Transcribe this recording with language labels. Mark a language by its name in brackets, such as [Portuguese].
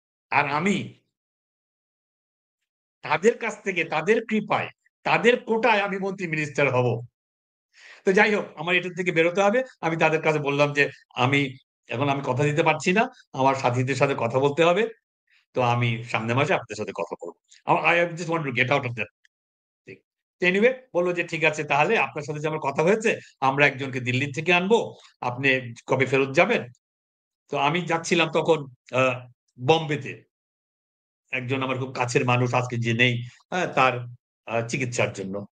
[Bangla] আর আমি তাদের কাছ থেকে, তাদের কৃপায়, তাদের কোটায় আমি মন্ত্রী মিনিস্টার হব। তো যাই হোক, আমার এটার থেকে বেরোতে হবে। আমি তাদের কাছে বললাম যে, "আমি এখন কথা দিতে পারছি না। আমার সাথীদের সাথে কথা বলতে হবে। তো আমি সামনের মাসে আপনাদের সাথে কথা বলব। [English] I just want to get out of that thing." [Bangla] তো এনিওয়ে বলল যে, "ঠিক আছে, তাহলে আপনার সাথে যে আমার কথা হয়েছে, আমরা একজনকে দিল্লি থেকে আনবো। আপনি কবে ফেরত যাবেন?" তো আমি যাচ্ছিলাম তখন আ বম্বেতে। একজন আমার খুব কাছের মানুষ আজকে যে নেই, হ্যাঁ? তার চিকিৎসার জন্য।